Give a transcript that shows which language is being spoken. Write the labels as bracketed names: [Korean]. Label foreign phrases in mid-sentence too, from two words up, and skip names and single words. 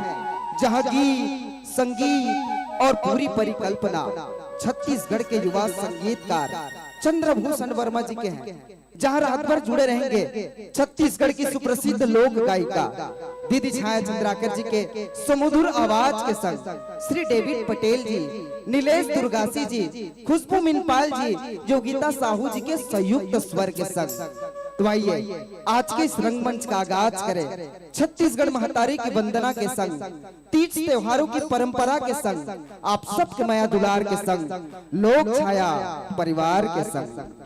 [Hindi] जहां गीत, संगीत और पूरी परिकल्पना छत्तीसगढ़ के युवा संगीतकार चंद्रभूषण वर्मा जी के हैं, जहां रात भर जुड़े रहेंगे छत्तीसगढ़ की सुप्रसिद्ध लोक गायिका दीदी छाया चंद्राकर जी के सुमधुर आवाज के संग श्री डेविड पटेल जी, नीलेश दुर्गासी जी, खुशबू मिनपाल जी, योगिता साहू जी के संयुक्त स्वर के संग। तो आइए आज के इस रंगमंच का आगाज करें छत्तीसगढ़ महतारी की वंदना के संग, तीज त्योहारों की परंपरा के संग, आप सबके माया दुलार के संग, लोक छाया परिवार के संग।